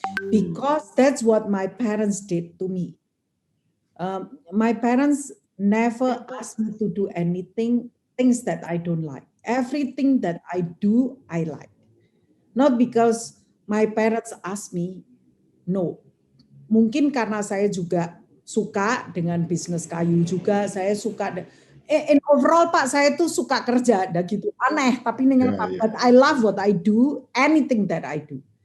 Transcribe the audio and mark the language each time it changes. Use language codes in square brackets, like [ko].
[en] Because that's what my parents did to me. My parents never asked me to do things that I don't like. Everything that I do, I like. Not because my parents asked me, no. [id] Mungkin karena saya juga suka dengan bisnis kayu juga, saya suka [en] in overall [id] Pak, saya tuh suka kerja dan gitu. Aneh tapi [en] but I love what I do, anything that I do.